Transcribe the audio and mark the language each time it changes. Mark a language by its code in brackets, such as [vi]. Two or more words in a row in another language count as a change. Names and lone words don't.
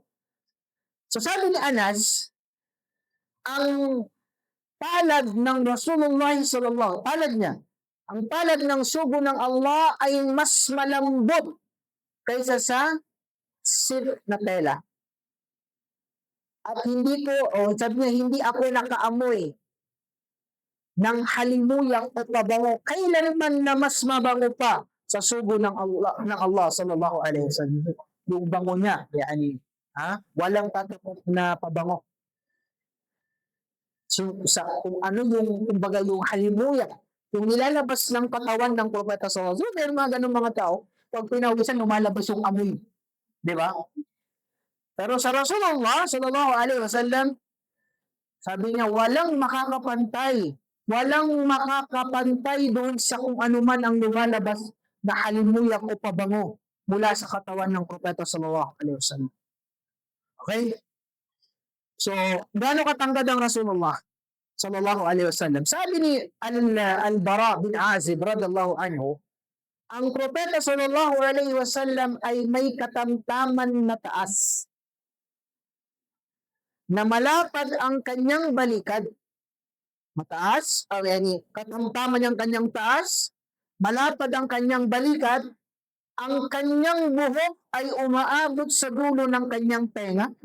[tl] So sabi ni Anas, ang palad ng Rasulullah sallallahu palad niya, ang palad ng sugo ng Allah ay mas malambot kaysa sa silk na tela. At hindi ko, sabi niya, hindi ako nakaamoy ng halimuyang o pabango kailanman na mas mabango pa sa sugo ng Allah [ar] صلى الله عليه وسلم. [tl] Yung bango niya, yani, walang tatapos na pabango. So, kung ano yung, kumbaga yung halimuyak, yung nilalabas ng katawan ng propeta [ar] صلى الله عليه وسلم, [tl] meron mga ganun mga tao, pag pinawisan, lumalabas yung amoy. Di ba? Pero sa Rasulullah [ar] صلى الله عليه وسلم, [tl] sabi niya, walang makakapantay doon sa kung ano man ang lumalabas na halimuyak o pabango mula sa katawan ng propeta [ar] صلى الله عليه وسلم. [tl] Okay? So, gaano katangkad ang Rasulullah [ar] صلى الله عليه وسلم? [tl] Sabi ni Al-Bara bin Azib [ar] رضي الله عنه, [tl] ang propeta [ar] صلى الله عليه وسلم [tl] ay may katamtaman na taas, na malapad ang kanyang balikad. Mataas, yani katamtaman yung kanyang taas, malapad ang kanyang balikad, ang kanyang buhok ay umaabot sa dulo ng kanyang tenga.